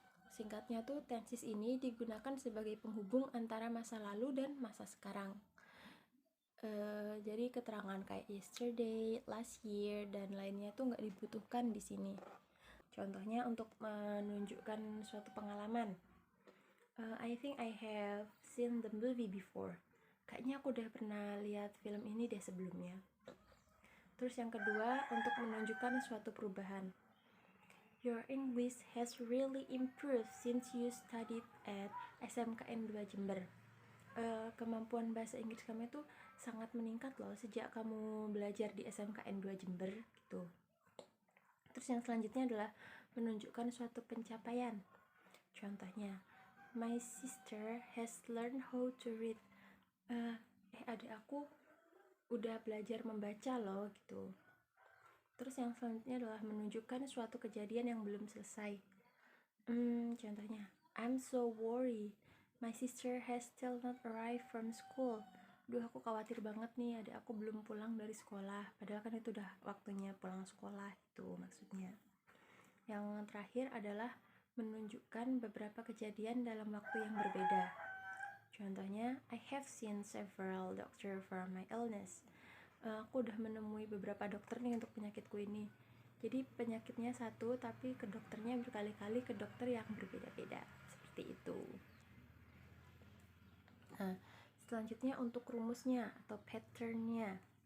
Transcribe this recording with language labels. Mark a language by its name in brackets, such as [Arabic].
[Indonesian] Singkatnya tuh, tenses ini digunakan sebagai penghubung antara masa lalu dan masa sekarang. Jadi keterangan kayak [English] yesterday, last year, [Indonesian] dan lainnya tuh nggak dibutuhkan di sini. Contohnya untuk menunjukkan suatu pengalaman. [English] I think I have seen the movie before. [Indonesian] Kayaknya aku udah pernah lihat film ini deh sebelumnya. Terus yang kedua, untuk menunjukkan suatu perubahan. [English] Your English has really improved since you studied at SMKN 2 Jember. [Indonesian] Kemampuan bahasa Inggris kamu itu sangat meningkat loh sejak kamu belajar di SMKN 2 Jember gitu. Terus yang selanjutnya adalah menunjukkan suatu pencapaian. Contohnya, [English] my sister has learned how to read. [Indonesian] Adik aku udah belajar membaca loh gitu. Terus yang selanjutnya adalah menunjukkan suatu kejadian yang belum selesai. Contohnya, [English] I'm so worried. My sister has still not arrived from school. [Indonesian] Duh, aku khawatir banget nih, adik aku belum pulang dari sekolah. Padahal kan itu udah waktunya pulang sekolah, itu maksudnya. Yang terakhir adalah menunjukkan beberapa kejadian dalam waktu yang berbeda. Contohnya, [English] I have seen several doctors for my illness. [Indonesian] Aku udah menemui beberapa dokter nih untuk penyakitku ini. Jadi penyakitnya satu, tapi ke dokternya berkali-kali ke dokter yang berbeda-beda. Seperti itu. Nah, selanjutnya untuk rumusnya atau patternnya.